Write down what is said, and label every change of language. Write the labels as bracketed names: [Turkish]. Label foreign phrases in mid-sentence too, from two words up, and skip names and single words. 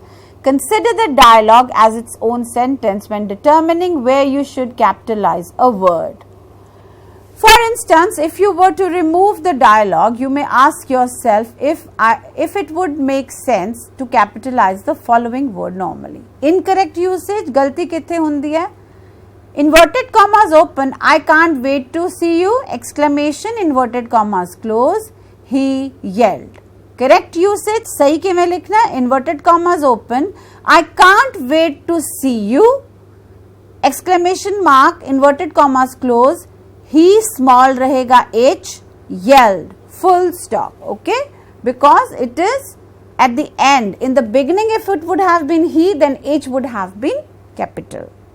[English] Consider the dialogue as its own sentence when determining where you should capitalize a word. For instance, if you were to remove the dialogue, you may ask yourself if it would make sense to capitalize the following word normally. Incorrect usage, [Punjabi] ਗਲਤੀ ਕਿੱਥੇ ਹੁੰਦੀ ਹੈ? [English] Inverted commas open, I can't wait to see you, exclamation, inverted commas close, he yelled. Correct usage, [Punjabi] ਸਹੀ ਕਿਵੇਂ ਲਿਖਣਾ ਹੈ? [English] Inverted commas open, I can't wait to see you, exclamation mark, inverted commas close, he small रहेगा H, yelled, full stop. Okay, because it is at the end. In the beginning, if it would have been he, then H would have been capital.